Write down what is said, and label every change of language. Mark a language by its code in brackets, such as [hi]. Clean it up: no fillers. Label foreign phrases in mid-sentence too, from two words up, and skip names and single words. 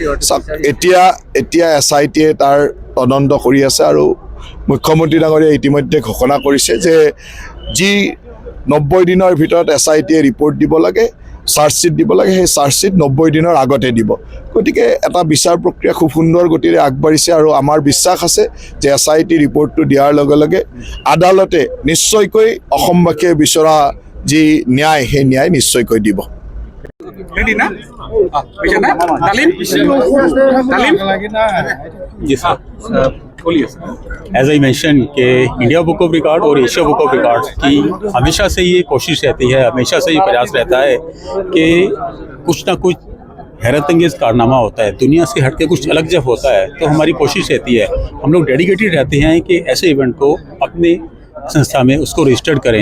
[as] এতিয়া SITয়ে তাৰ তদন্ত কৰি আছে আৰু মুখ্যমন্ত্ৰী ডাঙৰীয়াই ইতিমধ্যে ঘোষণা কৰিছে যে যি 90 দিনৰ ভিতৰত SITয়ে ৰিপৰ্ট দিব লাগে, চাৰ্জশ্বিট দিব লাগে, সেই চাৰ্জশ্বিট 90 দিনৰ আগতে দিব। গতিকে এটা বিচাৰ প্ৰক্ৰিয়া খুব সুন্দৰ গতিৰে আগবাঢ়িছে আৰু আমাৰ বিশ্বাস আছে যে SIT ৰিপৰ্টটো দিয়াৰ লগে লগে আদালতে নিশ্চয়কৈ অসমবাসীয়ে বিচৰা যি ন্যায় সেই ন্যায় নিশ্চয়কৈ দিব। [en] as I mention [hi] कि इंडिया बुक ऑफ रिकॉर्ड और एशिया बुक ऑफ रिकॉर्ड की हमेशा से ये कोशिश रहती है, हमेशा से ये प्रयास रहता है कि कुछ ना कुछ हैरत अंगेज कारनामा होता है, दुनिया से हट के कुछ अलग जब होता है तो हमारी कोशिश रहती है, हम लोग डेडिकेटेड रहते हैं कि ऐसे इवेंट को अपने संस्था में उसको रजिस्टर्ड करें।